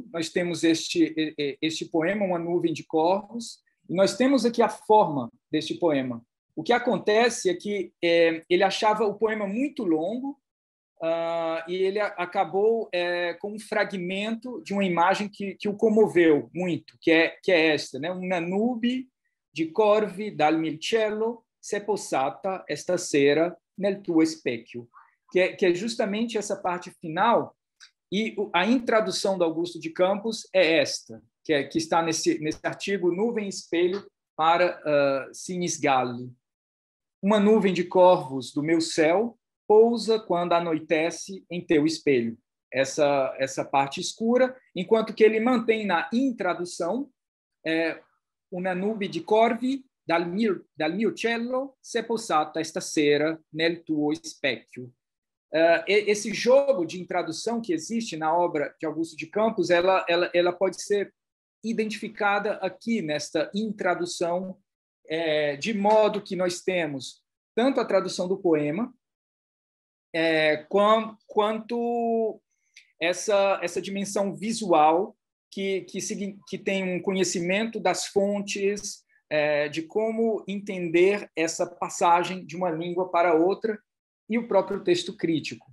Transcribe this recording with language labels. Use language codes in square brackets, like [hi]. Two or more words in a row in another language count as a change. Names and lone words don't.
[pt] Nós temos este poema, Uma Nuvem de Corvos, e nós temos aqui a forma deste poema. O que acontece é que ele achava o poema muito longo, e ele acabou com um fragmento de uma imagem que o comoveu muito, que é esta, né? [it] Una nube di corvi dal mil cielo se posata esta sera nel tuo specchio, [pt] que é justamente essa parte final. E a introdução do Augusto de Campos é esta, que está nesse artigo Nuvem Espelho para Sinisgalli. Uma nuvem de corvos do meu céu pousa quando anoitece em teu espelho. Essa parte escura, enquanto que ele mantém na intradução [it] una nube di corvi dal mio cielo se posata esta sera nel tuo specchio. [pt] Esse jogo de intradução que existe na obra de Augusto de Campos, ela pode ser identificada aqui nesta intradução, de modo que nós temos tanto a tradução do poema, quanto essa dimensão visual que tem um conhecimento das fontes, de como entender essa passagem de uma língua para outra e o próprio texto crítico.